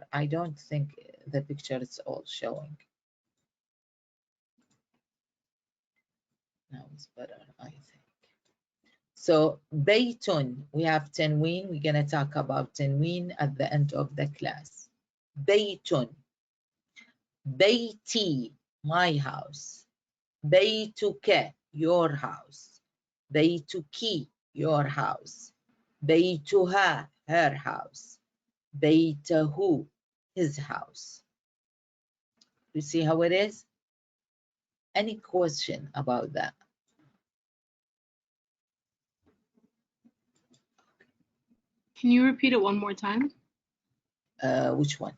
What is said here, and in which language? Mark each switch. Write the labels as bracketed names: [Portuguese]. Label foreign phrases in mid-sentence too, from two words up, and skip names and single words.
[English] I don't think the picture is all showing. Now it's better, I think. So Baytun, we have tanween. We're gonna talk about tanween at the end of the class. Baytun. Bayti, my house. Baytuka, your house. Baytuki, your house. Baytuha, her house. Baytahu, his house. You see how it is? Any question about that? Can you repeat it one more time? Which one?